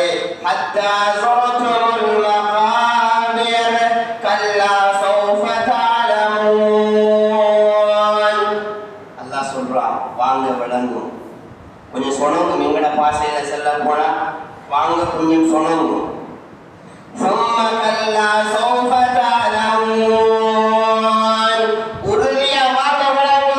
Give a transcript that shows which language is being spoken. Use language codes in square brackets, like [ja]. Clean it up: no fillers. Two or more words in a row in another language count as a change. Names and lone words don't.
[ar] حتى زرتم المقابر كلا سوف تعلمون. [ta] அல்லாஹ் சொல்றான், வாங்க விளங்கும். கொஞ்சம் சொன்னவங்க எங்கட பாசையில செல்ல போனா வாங்க கொஞ்சம் சொன்னவங்க. [ar] ثم كلا سوف تعلمون. [ta] உறுதியா வாங்க